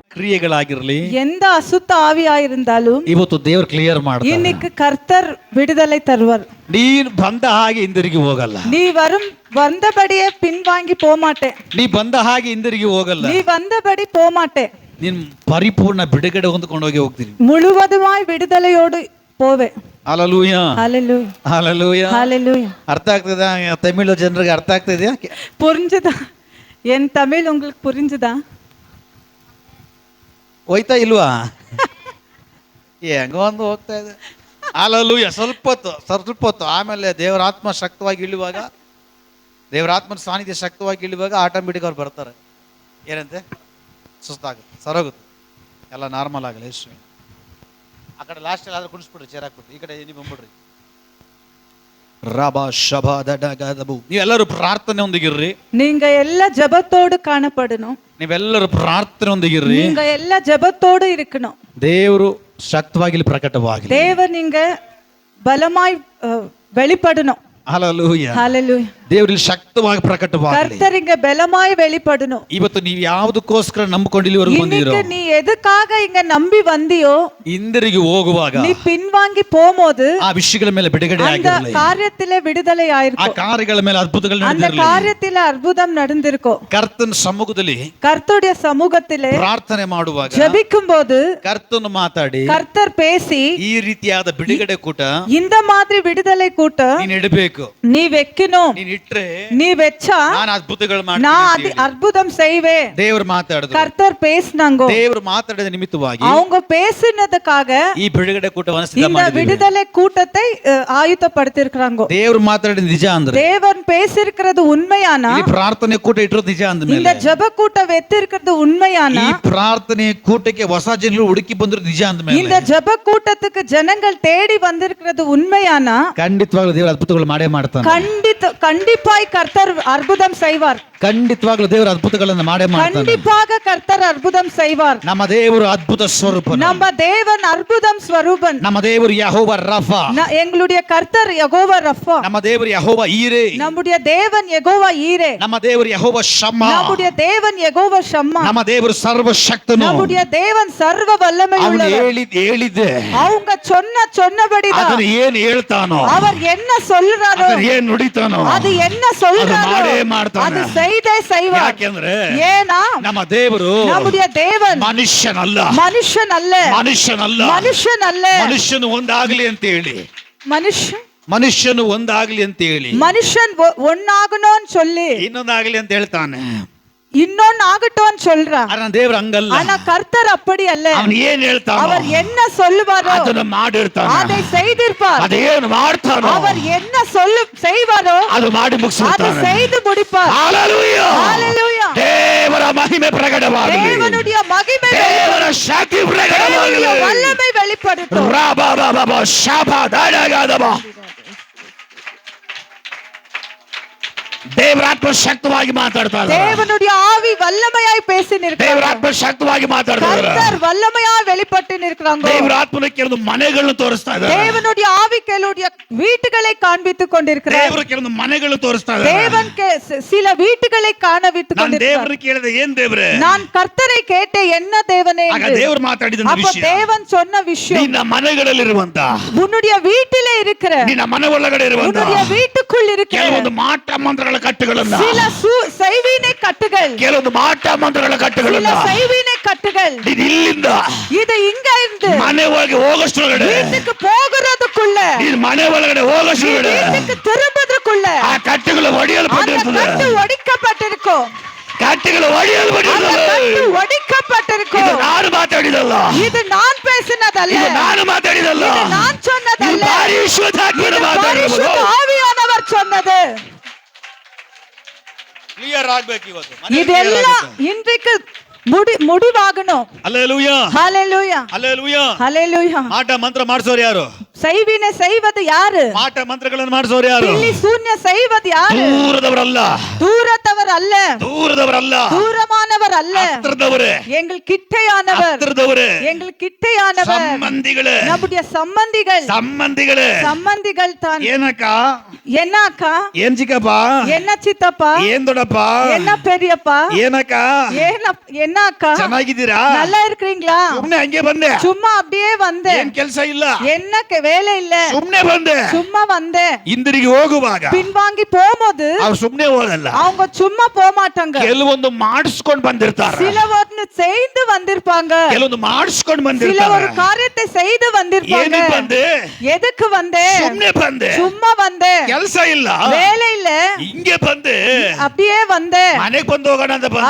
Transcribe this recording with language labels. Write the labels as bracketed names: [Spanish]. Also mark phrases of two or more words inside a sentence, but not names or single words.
[Tamil] கிரியைகளாಗಿರಲಿ, எந்த அசுத்த ஆவியாயிருந்தாலும் [Kannada] ಇವತ್ತು ದೇವರು ಕ್ಲಿಯರ್ ಮಾಡ್ತಾರೆ. [Tamil] இன்னைக்கு கர்த்தர் விடுதலை தருவார். [Kannada] ನೀನು ಬಂದ ಹಾಗೆ ಹಿಂದಿರುಗಿ ಹೋಗಲ್ಲ. [Tamil] நீ வந்தபடியே பின்வாங்கி போமாட்டே. [Kannada] ನೀ ಬಂದ ಹಾಗೆ ಹಿಂದಿರುಗಿ ಹೋಗಲ್ಲ. [Tamil] நீ வந்தபடி போமாட்டே. [Kannada] ನೀನ್ ಪರಿಪೂರ್ಣ ಬಿಡುಗಡೆ ಹೊಂದ್ಕೊಂಡು ಹೋಗ್ತೀನಿ. [Tamil] முழுவதுமாய் விடுதலையோடு போவே. [Kannada] ಹಲ್ಲೆಲೂಯಾ, [Tamil] ஹalleluya, [Kannada] ಹಲ್ಲೆಲೂಯಾ, [Tamil] ஹalleluya. [Kannada] ಅರ್ಥ ಆಗ್ತದಾ? ತಮಿಳು ಜನರಿಗೆ ಅರ್ಥ ಆಗ್ತದೆಯಾ? [Tamil] புரிஞ்சுதா? என் தமிழ் உங்களுக்கு புரிஞ்சுதா? [Kannada] ಹೋಯ್ತಾ ಇಲ್ವಾ? ಹೆಂಗೋ ಒಂದು ಹೋಗ್ತಾ ಇದೆ. ಹಲ್ಲೆಲೂಯಾ. ಸ್ವಲ್ಪ ಹೊತ್ತು ಆಮೇಲೆ ದೇವರ ಆತ್ಮ ಶಕ್ತವಾಗಿ ಇಳಿಯುವಾಗ, ದೇವರ ಆತ್ಮನ ಸಾನ್ನಿಧ್ಯ ಶಕ್ತವಾಗಿ ಇಳಿಯುವಾಗ ಆಟೋಮೆಟಿಕ್ ಅವ್ರು ಬರ್ತಾರೆ. ಏನಂತೆ? ಸುಸ್ತಾಗುತ್ತೆ, ಸರೋಗುತ್ತೆ, ಎಲ್ಲ ನಾರ್ಮಲ್ ಆಗಲ್ಲ. ಎಷ್ಟು ಆ ಕಡೆ ಲಾಸ್ಟ್ ಆದ್ರೆ ಕುಣಿಸ್ಬಿಡ್ರಿ, ಚೇರ್ ಹಾಕ್ಬಿಟ್ಟು ಈ ಕಡೆ ನೀವು ಬಂದ್ಬಿಡ್ರಿ. ರಬಾ ಶಬಾ ದಡಗದಬು. ನೀವೆಲ್ಲರೂ ಪ್ರಾರ್ಥನೆ ಒಂದಿಗಿರ್ರಿ. [Tamil] நீங்க எல்லா ஜெபத்தோடு காணப்படணும். [Kannada] ನೀವೆಲ್ಲರೂ ಪ್ರಾರ್ಥನೆ ಒಂದಿಗಿರ್ರಿ. [Tamil] நீங்க எல்லா ஜெபத்தோடு இருக்கணும். [Kannada] ದೇವರು ಶಕ್ತವಾಗಿ ಇಲ್ಲಿ ಪ್ರಕಟವಾಗಲಿ. [Tamil] தேவன் நீங்க பலமாய் வெளிப்படணும். [Kannada] ಹಲ್ಲೆಲೂಯಾ, [Tamil] ஹalleluya. [Kannada] ದೇವರಲ್ಲಿ ಶಕ್ತವಾಗಿ ಪ್ರಕಟವಾಗಲಿ. [Tamil] கர்த்தர் இங்க பலமாய் வெளிப்படணும். [Kannada] ಇವತ್ತು ನೀವು ಯಾವುದಕ್ಕೋಸ್ಕರ ನಂಬಿಕೊಂಡು ಇಲ್ಲಿವರೆಗೂ ಬಂದಿರೋ, [Tamil] இன்னைக்கு நீ எதுக்காக இங்க நம்பி வந்தியோ, [Kannada] ಹಿಂದಿರುಗಿ ಹೋಗುವಾಗ [Tamil] நீ பின்வாங்கி போகும்போது [Kannada] ಆ ವಿಷಯಗಳ ಮೇಲೆ ಬಿಡುಗಡೆ [Tamil] அந்த [Kannada] ಆಗಿರಲಿ. [Tamil] காரியத்திலே விடுதலை [Kannada] ಆ [Tamil] ஆயிருக்கும். [Kannada] ಕಾರ್ಯಗಳ ಮೇಲೆ ಅದ್ಭುತಗಳು [Tamil] அந்த [Kannada] ನಡೆದಿರಲಿ. [Tamil] காரியத்திலே அற்புதம் நடந்திருக்கும். [Kannada] ಕರ್ತನ ಸಮ್ಮುಖದಲ್ಲಿ [Tamil] கர்த்தருடைய சமூகத்திலே [Kannada] ಪ್ರಾರ್ಥನೆ ಮಾಡುವಾಗ [Tamil] ஜெபிக்கும் போது [Kannada] ಕರ್ತನು ಮಾತಾಡಿ [Tamil] கர்த்தர் பேசி [Kannada] ಈ ರೀತಿಯಾದ ಬಿಡುಗಡೆ ಕೂಟ [Tamil] இந்த மாதிரி விடுதலை கூட்டம் [Kannada] ನೀನ್ ಇಡಬೇಕು. [Tamil] நீ வைக்கணும். [Kannada] ನೀನ್ ಇಟ್ರೆ [Tamil] நீ வெச்சா [Kannada] ನಾನು ಅದ್ಭುತಗಳು [Tamil] நான் [Kannada] ಮಾಡ್ತೀನಿ. [Tamil] அற்புதம் செய்வேன். [Kannada] ದೇವರು ಮಾತಾಡಿದ್ರು. [Tamil] கர்த்தர் பேசினாங்க. [Kannada] ದೇವರು ಮಾತಾಡಿದ ನಿಮಿತ್ತವಾಗಿ [Tamil] அவங்க பேசினதுக்காக [Kannada] ಈ ಬಿಡುಗಡೆ ಕೂಟವನ್ನು ಸಿದ್ಧ [Tamil] இந்த [Kannada] ಮಾಡಿದ್ದೀವಿ. [Tamil] விடுதலை கூட்டத்தை ஆயுதப்படுத்திருக்காங்க. [Kannada] ದೇವರು ಮಾತಾಡಿದ ನಿಜ ಅಂದ್ರೆ, [Tamil] தேவன் பேசிருக்கிறது உண்மையானா, [Kannada] ಈ ಪ್ರಾರ್ಥನೆ ಕೂಟ ಇಟ್ಟಿರೋದು ನಿಜ ಅಂದ [Tamil] இந்த [Kannada] ಮೇಲೆ, [Tamil] ஜெப கூட்டம் வெத்திருக்கிறது உண்மையானா, [Kannada] ಈ ಪ್ರಾರ್ಥನೆ ಕೂಟಕ್ಕೆ ಹೊಸ ಜನರು ಹುಡುಕಿ ಬಂದ್ರು ನಿಜ ಅಂದ [Tamil] இந்த [Kannada] ಮೇಲೆ, [Tamil] ஜெப கூட்டத்துக்கு ஜனங்கள் தேடி வந்திருக்கிறது உண்மையானா, [Kannada] ಖಂಡಿತವಾಗ್ಲೂ ದೇವರು ಅದ್ಭುತಗಳು ಮಾಡೇ ಮಾಡ್ತಾನೆ. [Tamil] கண்டிப்பாய் கர்த்தர் அற்புதம் செய்வார். [Kannada] ಖಂಡಿತವಾಗ್ಲೂ ದೇವರು ಅದ್ಭುತಗಳನ್ನು ಮಾಡೇ ಮಾಡ್ತಾನೆ. [Tamil] கண்டிப்பாக கர்த்தர் அற்புதம் செய்வார். [Kannada] ನಮ್ಮ ದೇವರು ಅದ್ಭುತ ಸ್ವರೂಪನು. [Tamil] நம்ம தேவன் அற்புதம் ஸ்வரூபன். [Kannada] ನಮ್ಮ ದೇವರು ಯೆಹೋವ ರಫಾ. [Tamil] எங்களுடைய கர்த்தர் யெகோவா ரஃபா. [Kannada] ನಮ್ಮ ದೇವರು ಯೆಹೋವ ಈರೆ. [Tamil] நம்முடைய தேவன் யெகோவா ஈரே. [Kannada] ನಮ್ಮ ದೇವರು ಯೆಹೋವ ಶಮ್ಮ. [Tamil] நம்முடைய தேவன் யெகோவா ஷம்மா. [Kannada] ನಮ್ಮ ದೇವರು ಸರ್ವಶಕ್ತನು. [Tamil] நம்முடைய தேவன் சர்வ வல்லமை [Kannada] ಅವನು [Tamil] உள்ளவர். [Kannada] ಹೇಳಿದ್ದೆ [Tamil] அவங்க சொன்னபடிதான் [Kannada] ಅದನ್ನು ಏನು ಹೇಳ್ತಾನೋ, [Tamil] அவர் என்ன சொல்றாரோ, [Kannada] ಅದನ್ನು ಏನು ನುಡಿತಾನೋ, [Tamil] அது என்ன சொல்றாரோ [Kannada] ಮಾಡೇ ಮಾಡ್ತಾನೆ. [Tamil] அது செய்தே செய்வார். [Kannada] ಯಾಕೆಂದ್ರೆ [Tamil] ஏனா [Kannada] ನಮ್ಮ ದೇವರು [Tamil] நம்முடைய தேவன் [Kannada] ಮನುಷ್ಯನಲ್ಲ, [Tamil] மனுஷன் அல்ல, [Kannada] ಮನುಷ್ಯನಲ್ಲ, [Tamil] மனுஷன் அல்ல. [Kannada] ಮನುಷ್ಯನು ಒಂದಾಗ್ಲಿ ಅಂತ ಹೇಳಿ, [Tamil] மனுஷன் [Kannada] ಒಂದಾಗ್ಲಿ ಅಂತ ಹೇಳಿ, [Tamil] மனுஷன் ஒன்னாகணும்னு சொல்லி [Kannada] ಇನ್ನೊಂದಾಗ್ಲಿ ಅಂತ ಹೇಳ್ತಾನೆ. [Tamil] இன்னொன்னு ஆகட்டும்னு சொல்றான். [Kannada] ಆದ್ರೆ ದೇವರು ಹಂಗಲ್ಲ. [Tamil] ஆனா கர்த்தர் அப்படி அல்ல. [Kannada] ಅವನು ಏನ್ ಹೇಳ್ತಾನೋ [Tamil] அவர் என்ன சொல்லுவாரோ [Kannada] ಅದನ್ನು ಮಾಡಿರ್ತಾನೆ. [Tamil] அதை செய்திருப்பார். [Kannada] ಅದೇನು ಮಾಡ್ತಾನೋ [Tamil] அவர் என்ன செய்வாரோ [Kannada] ಅದು ಮಾಡಿ [Tamil] அதை [Kannada] ಮುಗಿಸ್ತಾನೆ. [Tamil] செய்து முடிப்பார். [Kannada] ಹಲ್ಲೆಲೂಯಾ, [Tamil] ஹalleluya. [Kannada] ದೇವರ ಮಹಿಮೆ ಪ್ರಕಟವಾಗಲಿ, [Tamil] தேவனுடைய மகிமை [Kannada] ದೇವರ ಶಕ್ತಿ ಪ್ರಕಟವಾಗಲಿ. [Tamil] தேவனுடைய வல்லமை வெளிப்படட்டும். ರಾಬಾಬಾಬಾ ಶಾಬಾ ದಾಡಗಾದಬಾ. [Kannada] ದೇವರ ಆತ್ಮ ಶಕ್ತವಾಗಿ ಮಾತಾಡ್ತಾ ಇದ್ದಾರೆ. [Tamil] தேவனுடைய ஆவி வல்லமையாய் பேசி [Kannada] ದೇವರ [Tamil] நிற்கிறார். [Kannada] ಆತ್ಮ ಶಕ್ತವಾಗಿ ಮಾತಾಡ್ತಾ ಇದ್ದಾರೆ. [Tamil] கர்த்தர் வல்லமையாய் வெளிப்பட்டு நிற்கிறாங்க. [Kannada] ದೇವರ ಆತ್ಮನ ಕೆಲವು ಮನೆಗಳನ್ನು ತೋರಿಸ್ತಾ ಇದ್ದಾರೆ. [Tamil] தேவனுடைய ஆவி கேளுடைய வீட்டுகளை காண்பித்துக் கொண்டிருக்கிறார். [Kannada] ದೇವರು ಕೆಲವು ಮನೆಗಳು ತೋರಿಸ್ತಾ ಇದ್ದಾರೆ. [Tamil] தேவன் சில வீட்டுகளை காணவித்துக் [Kannada] ನಾನು [Tamil] கொண்டிருக்கிறார். [Kannada] ದೇವರನ್ನು ಕೇಳಿದೆ, ಏನ್ ದೇವರೇ? [Tamil] நான் கர்த்தரை கேட்டேன், என்ன தேவனே [Kannada] ಆಗ [Tamil] என்று. [Kannada] ದೇವರು ಮಾತಾಡಿದ [Tamil] அப்ப [Kannada] ವಿಷಯ, [Tamil] தேவன் சொன்ன விஷயம், [Kannada] ನಿನ್ನ ಮನೆಗಳಲ್ಲಿರುವಂತ, [Tamil] உன்னுடைய வீட்டிலே இருக்கிற, [Kannada] ನಿನ್ನ ಮನೆ ಒಳಗಡೆ ಇರುವಂತ [Tamil] உன்னுடைய வீட்டுக்குள் இருக்கிற [Kannada] ಕೆಲವೊಂದು ಮಾಟ ಮಂತ್ರಗಳ ಕಟ್ಟುಗಳನ್ನ, [Tamil] சில செய்வினை கட்டுகள், [Kannada] ಕೆಲವೊಂದು ಮಾಟ ಮಂತ್ರಗಳ [Tamil] சில [Kannada] ಕಟ್ಟುಗಳನ್ನ [Tamil] செய்வினை கட்டுகள், [Kannada] ನೀನು ಇಲ್ಲಿಂದ [Tamil] இது இங்க இருந்து [Kannada] ಮನೆ ಒಳಗೆ ಹೋಗೋಷ್ಟ್ರೊಳಗಡೆ, [Tamil] வீட்டுக்கு போகிறதுக்குள்ள, [Kannada] ನೀನು ಮನೆ ಒಳಗಡೆ ಹೋಗೋಷ್ಟ್ರೊಳಗಡೆ [Tamil] வீட்டுக்கு திரும்புறதுக்குள்ள [Kannada] ಆ ಕಟ್ಟುಗಳು [Tamil] அந்த [Kannada] ಒಡೆಯಲ್ಪಟ್ಟಿರ್ತದೆ. [Tamil] கட்டு ஒடிக்கப்பட்டிருக்கும். [Kannada] ಕಟ್ಟುಗಳು [Tamil] அந்த [Kannada] ಒಡೆಯಲ್ಪಟ್ಟಿರ್ತದೆ. [Tamil] கட்டு ஒடிக்கப்பட்டிருக்கும். [Kannada] ಇದು ನಾನು ಮಾತಾಡಿದಲ್ಲ, [Tamil] இது நான் பேசினதல்ல, [Kannada] ಇದು ನಾನು ಮಾತಾಡಿದಲ್ಲ, [Tamil] இது நான் [Kannada] ಇದು [Tamil] சொன்னதல்ல, [Kannada] ಪರಿಶುದ್ಧಾತ್ಮನ [Tamil] இது [Kannada] ಮಾತಾಡಿರೋದು. [Tamil] பரிசுத்த ஆவியானவர் சொன்னது. [Kannada] ಕ್ಲಿಯರ್ ಆಗ್ಬೇಕು ಇವತ್ತು. [Tamil] இதெல்லாம் இன்றைக்கு முடிவாகணும். [Kannada] ಹಲ್ಲೆಲೂಯಾ, [Tamil] ஹalleluya, [Kannada] ಹಲ್ಲೆಲೂಯಾ. [Tamil] ஹalleluya. [Kannada] ಮಾಟ ಮಂತ್ರ ಮಾಡಿಸೋರು ಯಾರು? [Tamil] செய்வினை செய்வது யாரு? [Kannada] ಮಾಟ ಮಂತ್ರಗಳನ್ನು ಮಾಡಿಸೋರು ಯಾರು? [Tamil] பில்லி சூன்ய செய்வது யாரு? [Kannada] ದೂರದವರಲ್ಲ, [Tamil] தூரத்தவர் அல்ல, [Kannada] ದೂರದವರಲ್ಲ, [Tamil] தூரமானவர் தூரத்தார் அல்ல, [Kannada] ಹತ್ರದವರೇ, [Tamil] எங்கள் கிட்டையானவர், [Kannada] ಹತ್ರದವರೇ, [Tamil] எங்கள் கிட்டையானவர், [Kannada] ಸಂಬಂಧಿಗಳೇ, [Tamil] நம்முடைய சம்பந்திகள், [Kannada] ಸಂಬಂಧಿಗಳೇ. [Tamil] சம்பந்திகள் தான். [Kannada] ಏನಕ್ಕ? [Tamil] என்ன அக்கா? [Kannada] ಏನ್ ಚಿಕ್ಕಪ್ಪ? [Tamil] என்ன சித்தப்பா? [Kannada] ಏನ್ ದೊಡ್ಡಪ್ಪ? [Tamil] என்ன பெரியப்பா? [Kannada] ಏನಕ್ಕ? [Tamil] என்ன அக்கா? [Kannada] ಚೆನ್ನಾಗಿದ್ದೀರಾ? [Tamil] நல்லா இருக்கிறீங்களா? [Kannada] ಸುಮ್ನೆ ಹಂಗೆ ಬಂದೆ, [Tamil] சும்மா அப்படியே வந்தேன். [Kannada] ಏನ್ ಕೆಲ್ಸ ಇಲ್ಲ, [Tamil] என்ன வேலை இல்ல, [Kannada] ಸುಮ್ನೆ ಬಂದೆ. [Tamil] சும்மா வந்தேன். [Kannada] ಹಿಂದಿರುಗಿ ಹೋಗುವಾಗ [Tamil] பின்வாங்கி போகும்போது [Kannada] ಅವ್ರು ಸುಮ್ನೆ ಹೋಗಲ್ಲ, [Tamil] அவங்க சும்மா போக மாட்டாங்க. [Kannada] ಕೆಲವೊಂದು ಮಾಡಿಸ್ಕೊಂಡ್ ಬಂದಿರ್ತಾರ, [Tamil] சில ஒன்று செய்து வந்திருப்பாங்க, [Kannada] ಕೆಲವೊಂದು ಮಾಡಿಸ್ಕೊಂಡ್ [Tamil] சில [Kannada] ಬಂದಿರ್ತಾರ. [Tamil] ஒரு காரியத்தை செய்து வந்திருப்பாங்க. [Kannada] ಏನಕ್ಕೆ ಬಂದೆ? [Tamil] எதுக்கு வந்தே? [Kannada] ಸುಮ್ನೆ ಬಂದೆ, [Tamil] சும்மா வந்தே, [Kannada] ಕೆಲಸ ಇಲ್ಲ, [Tamil] வேலை இல்ல, [Kannada] ಹಿಂಗೆ ಬಂದೆ. [Tamil] அப்படியே வந்தே, [Kannada] ಮನೆಗ್ ಬಂದು ಹೋಗೋಣ ಅಂತ ಬಂದೆ.